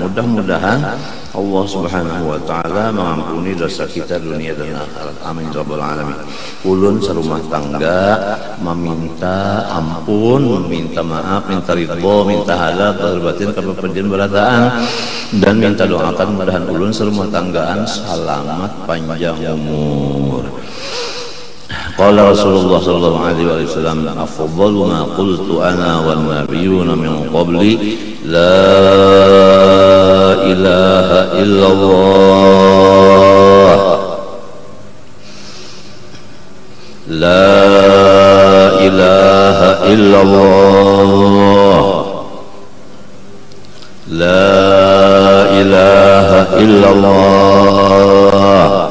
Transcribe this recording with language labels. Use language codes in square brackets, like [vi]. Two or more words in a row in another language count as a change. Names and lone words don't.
[id] Mudah-mudahan Allah [ar] سبحانه وتعالى [id] mengampuni dosa kita dunia dan akhirat. [ar] آمين رب العالمين. [id] Ulun serumah tangga meminta ampun, meminta maaf, minta ridho, minta halal, lahir batin, keperdian berataan, dan minta doakan mudahan ulun serumah tanggaan selamat panjang umur. [ar] قال رسول الله صلى الله عليه وسلم، أفضل ما قلت أنا والنبيون من قبلي لا إله إلا الله، لا إله إلا الله، لا إله إلا الله.